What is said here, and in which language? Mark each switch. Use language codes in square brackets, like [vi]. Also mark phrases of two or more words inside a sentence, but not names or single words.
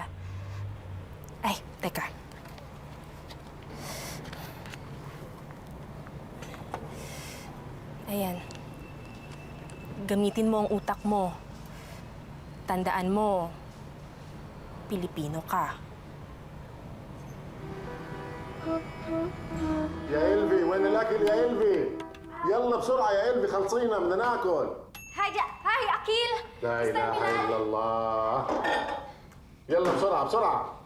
[tl] Ay, teka. Ayan. Gamitin mo ang utak mo. Tandaan mo, Pilipino ka. [ar] يا إلفي وين الأكل يا إلفي؟ يلا بسرعة يا إلفي خلصينا بدنا ناكل. [en] Hi, Akil! [ar] لا إله إلا الله. يلا بسرعة بسرعة.